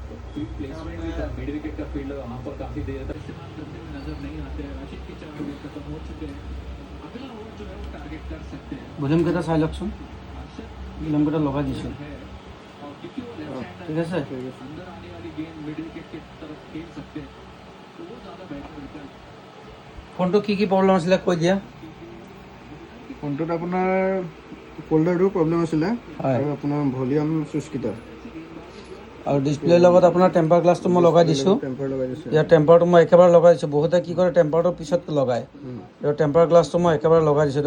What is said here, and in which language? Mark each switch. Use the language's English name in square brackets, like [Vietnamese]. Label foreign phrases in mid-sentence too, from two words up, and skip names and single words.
[English] quick placement [Hindi] भी था, [English] mid wicket [Hindi] का फील्ड वहां पर काफी देर तक इस्तेमाल करते हुए नजर नहीं आते हैं। राशिद के 4 विकेट खत्म हो चुके हैं। अगला ओवर जो है वो टारगेट कर सकते हैं। [Assamese] ভলিউম কেইটা চাই লওকচোন, [Hindi] अक्षर [Assamese] ভলিউম কেইটা লগাই দিছোঁ। [Hindi] है और क्योंकि वो लेफ्ट [Assamese] ঠিক আছে, [Hindi] हैंडर अंदर आने वाली गेंद [English] mid wicket [Hindi] की तरफ खेल सकते हैं, तो वो ज्यादा बेहतर विकल्प। [Assamese] ফোনটো কি প্ৰব্লেম আছিলে কৈ দিয়া। ফোনটোত আপোনাৰ ফ'ল্ডাৰটো প্ৰব্লেম আছিলে হয়। আৰু আপোনাৰ ভলিউম চুইচকেইটা আৰু ডিছপ্লেৰ লগত আপোনাৰ টেম্পাৰ গ্লাছটো মই লগাই দিছোঁ। টেম্পাৰ লগাই দিছে। ইয়াৰ টেম্পাৰটো মই একেবাৰে লগাই দিছোঁ। বহুতে কি কৰে টেম্পাৰটো পিছত লগায়, ইয়াৰ টেম্পাৰ গ্লাছটো মই একেবাৰে লগাই দিছোঁ।